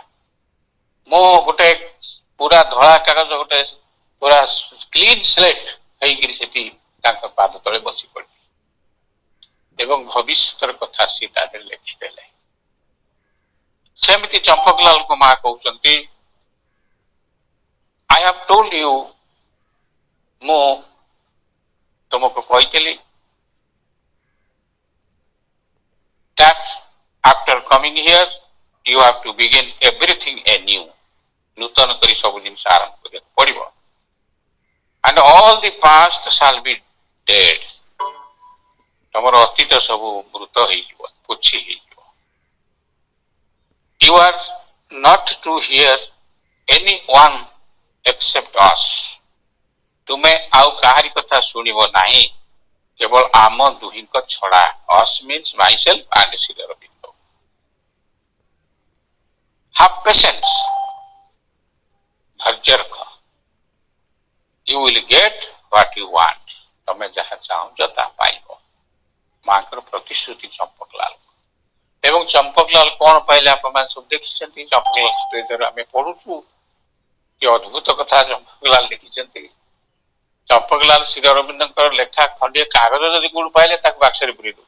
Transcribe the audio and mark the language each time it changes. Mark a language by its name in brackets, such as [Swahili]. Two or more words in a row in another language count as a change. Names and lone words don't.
[Odia] ମୁଁ ଗୋଟେ ପୁରା ଧଳା କାଗଜ, ଗୋଟେ ପୁରା [English] clean slate [Odia] ହେଇକିରି ସେଠି ତାଙ୍କ ପାଦ ତଳେ ବସି ପଡିଲି ଏବଂ ଭବିଷ୍ୟତର କଥା ସେ ତା ଦେହରେ ଲେଖିଦେଲେ। ସେମିତି ଚମ୍ପକଲାଲଙ୍କୁ ମା କହୁଛନ୍ତି [English] I have told you, [Odia] ମୁଁ ତୁମକୁ କହିଥିଲି [English] that after coming here you have to begin everything anew. [Odia] ନୂତନ କରି ସବୁ ଜିନିଷ ଆରମ୍ଭ କରିବାକୁ ପଡିବ। [English] And all the past shall be dead. [Odia] ତମର ଅତୀତ ସବୁ ମୃତ ହେଇଯିବ, ପୋଛି ହେଇଯିବ। [English] You are not to hear anyone except us. [Odia] ତୁମେ ଆଉ କାହାରି କଥା ଶୁଣିବ ନାହିଁ, କେବଳ ଆମ ଦୁହିଁଙ୍କ ଛଡା। [English] us means myself and Sri Aurobindo. Have patience. [Odia] ଧୈର୍ଯ୍ୟ ରଖ। [English] You will get what you want. [Odia] ତମେ ଯାହା ଚାହୁଁଛ ତାହା ପାଇବ। ମାଙ୍କର ପ୍ରତିଶ୍ରୁତି ଚମ୍ପକଲାଲ। ଏବଂ ଚମ୍ପକଲାଲ କଣ ପାଇଲେ ଆପଣମାନେ ସବୁ ଦେଖିଛନ୍ତି। ଚମ୍ପକଲାଲ ଷ୍ଟୋରୀରେ ଆମେ ପଢୁଛୁ କି ଅଦ୍ଭୁତ କଥା ଚମ୍ପକଲାଲ ଲେଖିଛନ୍ତି। ଚମ୍ପକଲାଲ ଶ୍ରୀ ଅରବିନ୍ଦଙ୍କର ଲେଖା ଖଣ୍ଡିଏ କାଗଜ ଯଦି କୋଉଠୁ ପାଇଲେ ତାକୁ ବାକ୍ସରେ ପୁରେଇ ଦଉଥିଲେ।